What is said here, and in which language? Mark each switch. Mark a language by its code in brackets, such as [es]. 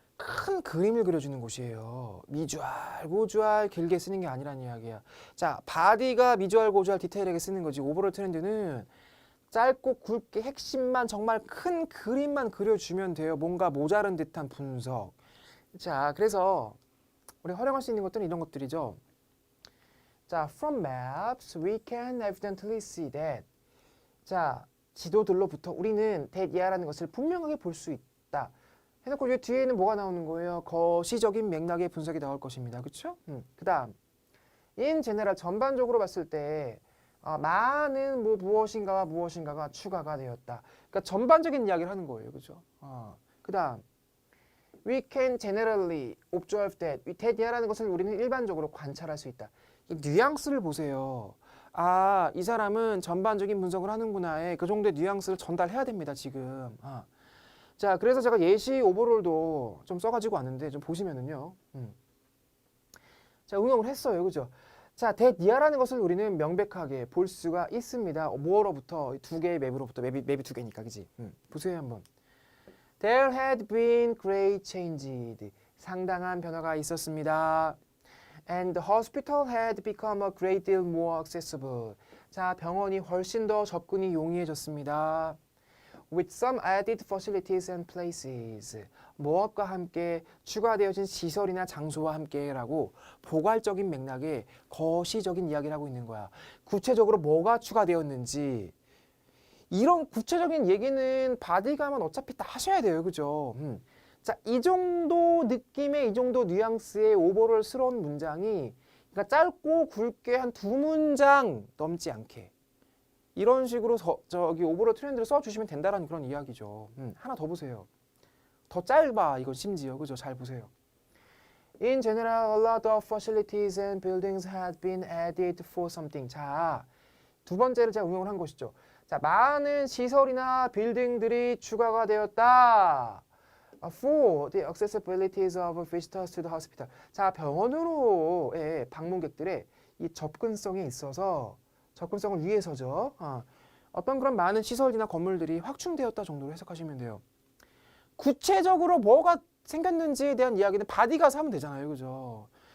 [ko] 큰 그림을 그려주는 곳이에요. 미주알, 고주알 길게 쓰는 게 아니란 이야기야. 자, 바디가 미주알, 고주알 디테일하게 쓰는 거지. 오버롤 트렌드는 짧고 굵게 핵심만 정말 큰 그림만 그려주면 돼요. 뭔가 모자른 듯한 분석. 자, 그래서 우리 활용할 수 있는 것들은 이런 것들이죠. [en] 자, from maps we can evidently see that. [ko] 자, 지도들로부터 우리는 that이라는 것을 분명하게 볼 수 있다. 해놓고 이 뒤에는 뭐가 나오는 거예요? 거시적인 맥락의 분석이 나올 것입니다. 그렇죠? 그 다음 [en] in general [ko] 전반적으로 봤을 때 많은 뭐 무엇인가와 무엇인가가 추가가 되었다. 그러니까 전반적인 이야기를 하는 거예요. 그죠? 그 다음 [en] we can generally observe that [ko] 이라는 것을 우리는 일반적으로 관찰할 수 있다. 이 뉘앙스를 보세요. 아, 이 사람은 전반적인 분석을 하는구나에 그 정도의 뉘앙스를 전달해야 됩니다. 지금. 자, 그래서 제가 예시 오버롤도 좀 써가지고 왔는데 좀 보시면은요. 자, 응용을 했어요. 그죠? 자, that이라는 것을 우리는 명백하게 볼 수가 있습니다. 뭐로부터? 두 개의 맵으로부터. 맵이 두 개니까, 그지? 보세요, 한번. [en] There had been great changes. [ko] 상당한 변화가 있었습니다. [en] And the hospital had become a great deal more accessible. [ko] 자, 병원이 훨씬 더 접근이 용이해졌습니다. [en] With some added facilities and places. [ko] 무엇과 함께 추가되어진 시설이나 장소와 함께라고 포괄적인 맥락의 거시적인 이야기를 하고 있는 거야. 구체적으로 뭐가 추가되었는지 이런 구체적인 얘기는 바디감은 어차피 다 하셔야 돼요. 그죠? 자, 이 정도 느낌의 이 정도 뉘앙스의 오버롤스러운 문장이 그러니까 짧고 굵게 한 2문장 넘지 않게 이런 식으로 저기 오버롤 트렌드를 써주시면 된다는 그런 이야기죠. 하나 더 보세요. 더 짧아 이건 심지어. 그죠? 잘 보세요. [en] In general, a lot of facilities and buildings had been added for something. [ko] 자, 두 번째를 제가 응용을 한 것이죠. 자, 많은 시설이나 빌딩들이 추가가 되었다. [en] For the accessibilities of visitors to the hospital. [ko] 자, 병원으로의 방문객들의 이 접근성에 있어서 접근성을 위해서죠. 어떤 그런 많은 시설이나 건물들이 확충되었다 정도로 해석하시면 돼요. 구체적으로 뭐가 생겼는지에 대한 이야기는 바디가 하면 되잖아요. 그죠?